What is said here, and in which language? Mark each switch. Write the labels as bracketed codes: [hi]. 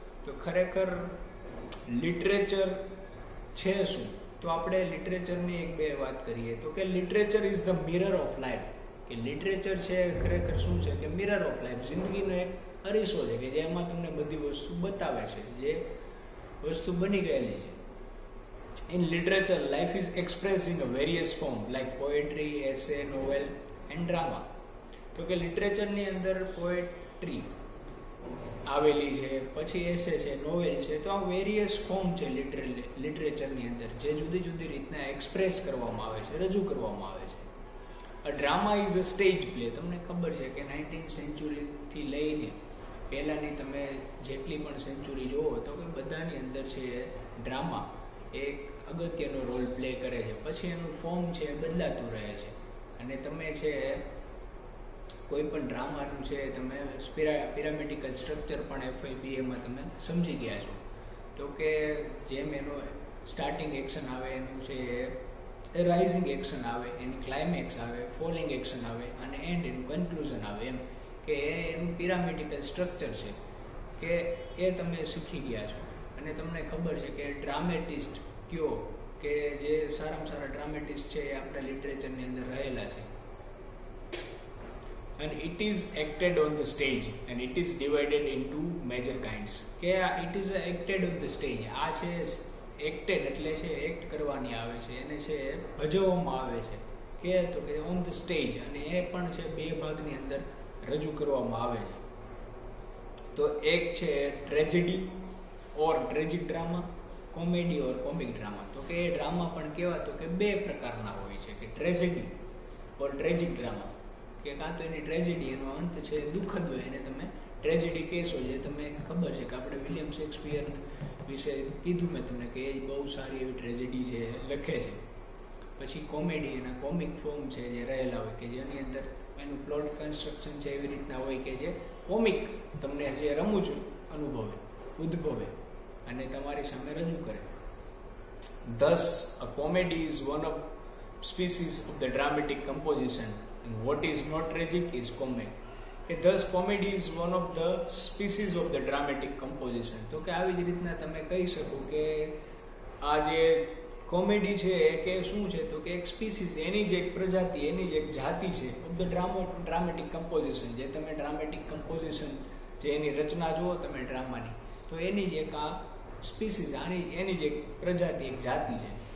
[gu] તો ખરેખર લિટરેચર છે શું, તો આપણે લિટરેચરની 1-2 વાત કરીએ. તો કે [en] Literature is the mirror of life. [gu] કે લિટરેચર છે ખરેખર શું છે કે મિરર ઓફ લાઈફ, જિંદગીનો એક અરીસો છે કે જેમાં તમને બધી વસ્તુ બતાવે છે, જે વસ્તુ બની ગયેલી છે. [en] In literature, life is expressed in a various form like poetry, essay, novel and drama. [gu] તો કે લિટરેચરની અંદર પોએટ્રી આવેલી છે, પછી એસે છે, નોવેલ છે. તો આ વેરિયસ ફોર્મ છે લિટરેચરની અંદર, જે જુદી જુદી રીતના એક્સપ્રેસ કરવામાં આવે છે, રજૂ કરવામાં આવે છે. [en] A drama is a stage play. [gu] તમને ખબર છે કે 19th સેન્ચુરીથી લઈને પહેલાંની તમે જેટલી પણ સેન્ચુરી જુઓ તો કે બધાની અંદર છે ડ્રામા એક અગત્યનો રોલ પ્લે કરે છે. પછી એનું ફોર્મ છે બદલાતું રહે છે. અને તમે છે કોઈ પણ ડ્રામાનું છે તમે પિરામિડિકલ સ્ટ્રક્ચર પણ FIBAમાં તમે સમજી ગયા છો. તો કે જેમ એનું સ્ટાર્ટિંગ એક્શન આવે, એનું છે રાઇઝિંગ એક્શન આવે, એની ક્લાઇમેક્સ આવે, ફોલિંગ એક્શન આવે અને એન્ડ એનું કન્ક્લુઝન આવે, એમ કે એનું પિરામિડિકલ સ્ટ્રક્ચર છે કે એ તમે શીખી ગયા છો. અને તમને ખબર છે કે ડ્રામેટિસ્ટ કયો, કે જે સારામાં સારા ડ્રામેટિસ્ટ છે એ આપણા લિટરેચરની અંદર રહેલા છે. [en] And it is acted on the stage and it is divided into major kinds. કે it is acted on the stage. [gu] આ છે acted એટલે છે એક્ટ કરવાની આવે છે, એને છે ભજવવામાં આવે છે કે તો કે [en] on the stage, [gu] અને એ પણ છે 2 ભાગની અંદર રજૂ કરવામાં આવે છે. તો એક છે ટ્રેજેડી ઓર ટ્રેજિક ડ્રામા, કોમેડી ઓર કોમિક ડ્રામા. તો કે એ ડ્રામા પણ કેવા, તો કે 2 પ્રકારના હોય છે, કે ટ્રેજેડી ઓર ટ્રેજિક ડ્રામા. કે કાં તો એની ટ્રેજેડી, એનો અંત છે દુઃખદ હોય, એને તમે ટ્રેજેડી કહેશો. જે તમે ખબર છે કે આપણે વિલિયમ શેક્સપિયર વિશે કીધું મેં તમને કે એ બહુ સારી એવી ટ્રેજેડી છે લખે છે. પછી કોમેડી, એના કોમિક ફોર્મ છે જે રહેલા હોય, કે જેની અંદર એનું પ્લોટ કન્સ્ટ્રક્શન છે એવી રીતના હોય કે જે કોમિક તમને જે રમૂજ ઉદ્ભવે અને તમારી સામે રજૂ કરે. [en] Thus, a comedy is one of species of the dramatic composition and what is not tragic is comic. Thus, comedy is one of the species of the dramatic composition. [gu] તો કે આવી જ રીતના તમે કહી શકો કે આ જે કોમેડી છે કે શું છે, તો કે એક સ્પીસીસ, એની જ એક પ્રજાતિ, એની જ એક જાતિ છે [en] Of the dramatic composition. [gu] જે તમે ડ્રામેટિક કમ્પોઝિશન, જે એની રચના જુઓ તમે ડ્રામાની, તો એની જ એક આ સ્પીસીસ, એની જ એક પ્રજાતિ, એક જાતિ છે.